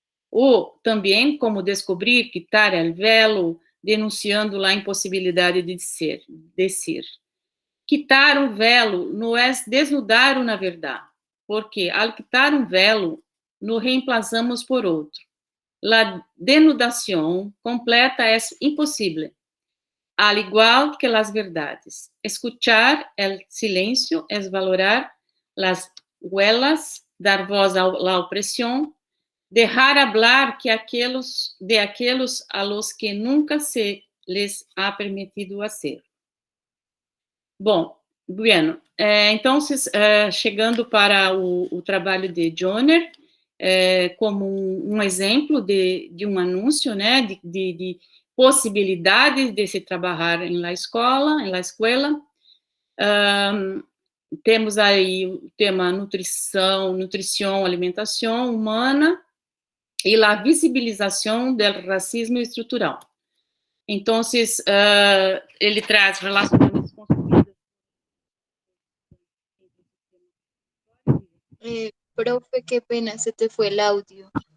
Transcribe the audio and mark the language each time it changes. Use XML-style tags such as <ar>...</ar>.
<pt>Ou também como descobrir,</pt> <es>quitar el velo,</es> <pt>denunciando a impossibilidade de dizer. Quitar um velo não é desnudar uma verdade, porque</pt> <es>al quitar</es> <pt>um velo,</pt> <es>nos reemplazamos por</es> <pt>outro.</pt> <es>La denudación completa es imposible, al igual que las verdades. Escuchar el silencio es valorar las huellas, dar voz a la opresión, dejar hablar de aquellos a los que nunca se les ha permitido hacer.</es> <pt>Bom, bueno, então, chegando para o trabalho de Joner, como um exemplo de um anúncio, né, de possibilidades de se trabalhar em la escola. Temos aí o tema nutrição, alimentação humana e a visibilização do racismo estrutural. Então, ele traz relações construídas.</pt> <es>Profe, qué pena, se te fue el audio.</es>